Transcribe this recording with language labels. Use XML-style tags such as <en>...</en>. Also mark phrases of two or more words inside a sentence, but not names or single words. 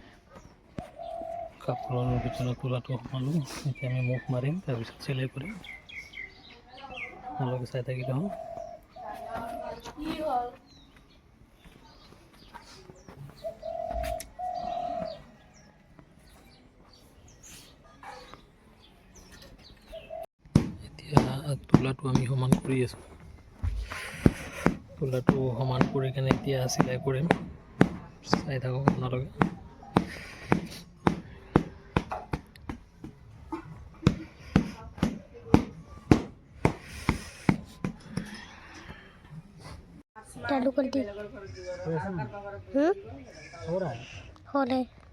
<as>কাপোৰৰ ভিতৰত তোলাটো সোমালোঁ এতিয়া আমি মুখ মাৰিম তাৰপিছত চিলাই কৰিম আপোনালোকে চাই থাকিলে হ'ল তোলাটো আমি সমান কৰি আছোঁ তোলাটো সমান কৰি কেনে এতিয়া চিলাই কৰিম চাই থাকক আপোনালোকে</as> <hi>चालू कर दी हो रहा है हो रहे</hi>